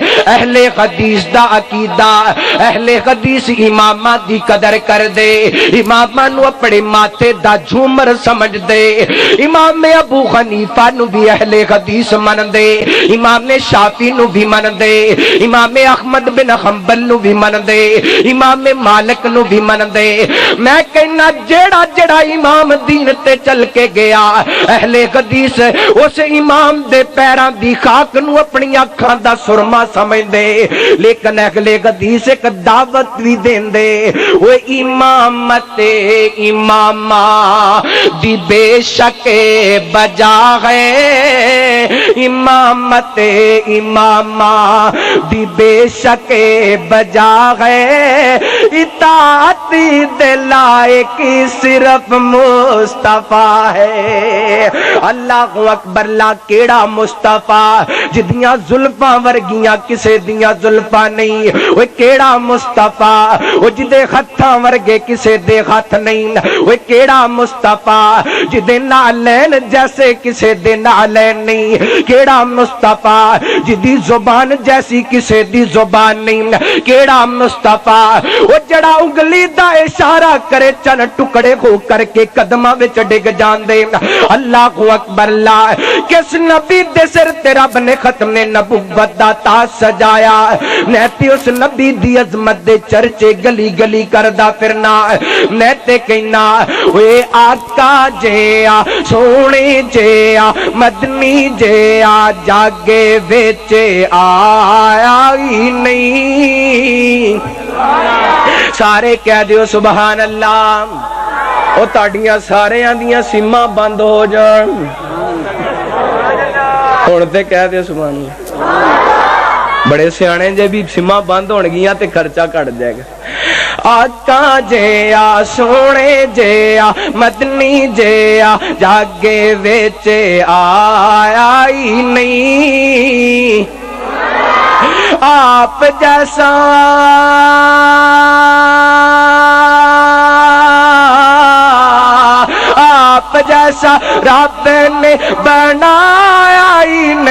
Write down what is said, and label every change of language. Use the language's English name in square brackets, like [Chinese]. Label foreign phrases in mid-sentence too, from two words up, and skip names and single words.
[Punjabi] اہل حدیث دا عقیدہ، اہل حدیث امامہ دی قدر کر دے، امامہ نو اپنے ماتھے دا جھومر سمجھ دے. امام ابو حنیفہ نو بھی اہل حدیث من دے، امام شافعی نو بھی من دے، امام احمد بن حنبل نو بھی من دے، امام مالک نو بھی من دے. میں کہنا جیڑا جیڑا امام دین تے چل کے گیا اہل حدیث اس امام دے پیراں دی خاک نو اپنی اکھاں دا سرما سمجھ دے. لیکن اہل حدیث ایک دعوت بھی دین دے، وہ امامت امامہ دی بے شک بجا ہے، امامت امامہ دی بے شک بجا ہے، اطاعت دلائے کی صرف مصطفیٰ ہے. [Arabic] اللہ اکبر اللہ. [Punjabi] کیڑا مصطفیٰ جدیاں زلفاں ورگیاں کسے دیاں زلفاں نہیں، وہ کیڑا مصطفیٰ وہ جدے ہتھاں ورگے کسے دے ہاتھ نہیں، وہ کیڑا مصطفیٰ جدے نالین جیسے کسے دے نالین نہیں، کیڑا مصطفیٰ جدی زبان جیسی کسے دی زبان نہیں، کیڑا مصطفیٰ وہ جڑا انگلی دا اشارہ کرے چن ٹکڑے ہو کر کے قدماں وچ ڈگ جاندے. [Arabic] اللہ اکبر اللہ. [Punjabi] کس نبی دے سر تے رب نے ختم نبوت دا تاج سجایا، میں تے اس نبی دی عظمت دے چرچے گلی گلی کردا پھرنا. میں تے کہنا اوے آقا جیا سونے جیا مدنی جیا جاگے وچ آیا ہی نہیں. سارے کہہ دیو سبحان اللہ. او تاڑیاں سارے آندیاں سیما بند ہو جان. ہونے کہہ دے سبحان اللہ. بڑے سیانے جے بھی سیما بند ہون گیاں تے خرچہ کٹ جائے گا. آقا جیا سونے جیا مدنی جیا جاگے وچ آیا ہی نہیں آپ جیسا آپ جیسا رب نے بنایا ہی